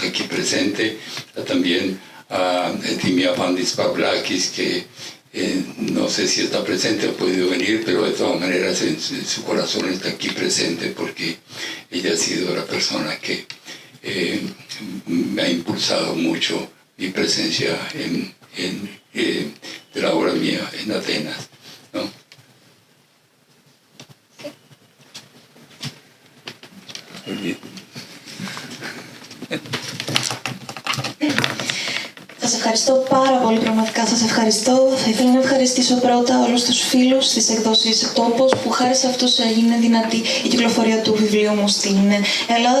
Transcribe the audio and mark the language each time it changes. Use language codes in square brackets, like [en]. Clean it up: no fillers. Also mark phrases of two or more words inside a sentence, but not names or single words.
[es] aquí presente, también a Timia Pandis Pavlakis, que no sé si está presente o ha podido venir, pero de todas maneras en su corazón está aquí presente porque ella ha sido la persona que me ha impulsado mucho mi presencia de la obra mía en Atenas, ¿no? [el] Σας ευχαριστώ πάρα πολύ, πραγματικά σας ευχαριστώ. Θα ήθελα να ευχαριστήσω πρώτα όλους τους φίλους της εκδόσης Τόπος που χάρη σε αυτούς έγινε δυνατή η κυκλοφορία του βιβλίου μου στην Ελλάδα.